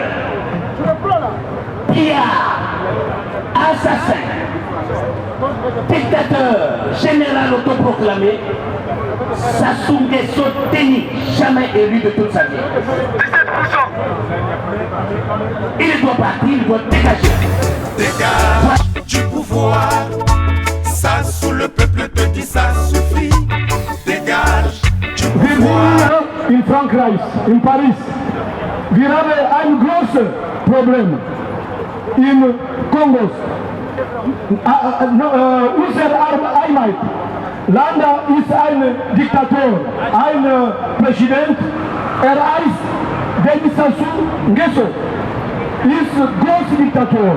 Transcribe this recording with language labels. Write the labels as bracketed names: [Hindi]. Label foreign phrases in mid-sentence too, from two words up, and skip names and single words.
[French] pillard, assassin, dictateur, général autoproclamé, Sassou Nguesso Teni, jamais élu de toute sa vie. 17%. Il doit partir, il doit dégager. Dégage du pouvoir, Sassou, le peuple te dit ça suffit. Dégage du pouvoir. [German] In Frankreich, in Paris, wir haben ein großes Problem im Kongo. Unser Einheit. Landa ist ein Diktator, ein Präsident, heißt Denis Sassou Nguesso, ist großer Diktator.